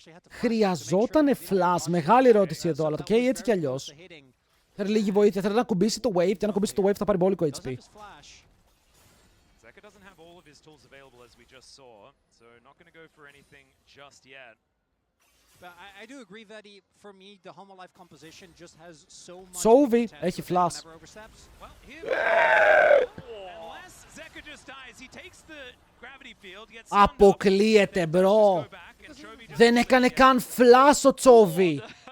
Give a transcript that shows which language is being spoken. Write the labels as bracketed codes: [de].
[el] Χρειαζότανε flash. Μεγάλη ερώτηση εδώ, αλλά το καίει έτσι κι αλλιώς. Θέλει λίγη βοήθεια. Θέλει να κουμπίσει το wave και αν κουμπίσει το wave θα πάρει μπόλικο HP. [en] Zeka doesn't have all of his tools available as we just saw, so not going to go for anything just yet. But I do agree that for me, the Homo Life composition just has so much. [el] Sovy έχει flash. [en] Well, here, unless Zeka just dies, he takes the gravity field, gets [el] Αποκλείεται, μπρο. Δεν έκανε καν flash ο Τσόβι.